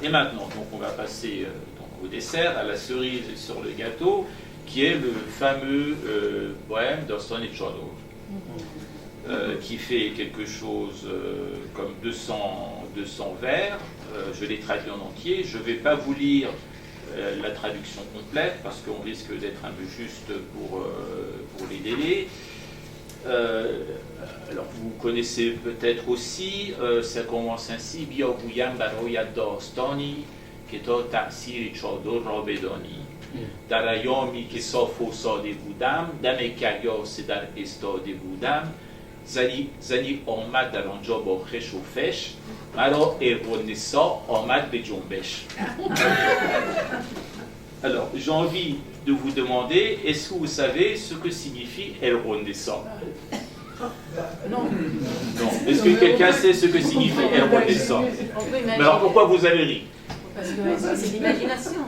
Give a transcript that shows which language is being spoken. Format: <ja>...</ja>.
<fr>Et maintenant, donc, on va passer au dessert, à la cerise sur le gâteau, qui est le fameux poème d'Orson et Chordo, qui fait quelque chose comme 200 vers. Je l'ai traduit en entier. Je ne vais pas vous lire la traduction complète, parce qu'on risque d'être un peu juste pour les délais. Alors vous connaissez peut-être aussi, ça commence ainsi:</fr> <fa>Bia guyam baroyad dastani که تا تأثیر چادر را بدانی در ایامی که صاف و ساده بودم دم کریاس در استاده بودم زنی آمد در آنجا با خش و فش مرا ارونسا آمد به جنبش.</fa> <fr>Alors, j'ai envie de vous demander, est-ce que vous savez ce que signifie El Rondessa? Non. Non. Est-ce que quelqu'un sait ce que signifie El Rondessa? Mais alors, pourquoi vous avez ri? Parce que c'est l'imagination.</fr>